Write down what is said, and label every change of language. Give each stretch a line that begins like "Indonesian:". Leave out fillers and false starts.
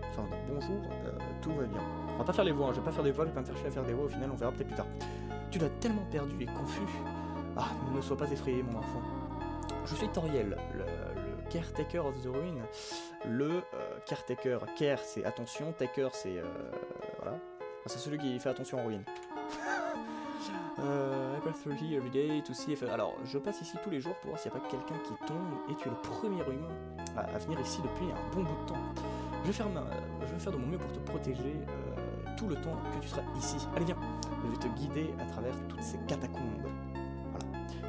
French: Enfin, bonjour, tout va bien. On va pas faire les voix, hein, je vais pas faire des voix, je vais pas me faire chier à faire des voix, au final on verra peut-être plus tard. Tu dois tellement perdu et confus. Ah, ne sois pas effrayé, mon enfant. Je suis Toriel, le
English: caretaker of the ruin.
French: Le caretaker, care c'est attention, taker c'est voilà. Enfin, c'est celui qui fait attention en ruine.
English: I pass through here every day to see if...
French: Alors, je passe ici tous les jours pour voir s'il n'y a pas quelqu'un qui tombe, et tu es le premier humain à venir ici depuis un bon bout de temps. Je vais faire de mon mieux pour te protéger tout le temps que tu seras ici. Allez, viens, je vais te guider à travers toutes ces catacombes. Voilà.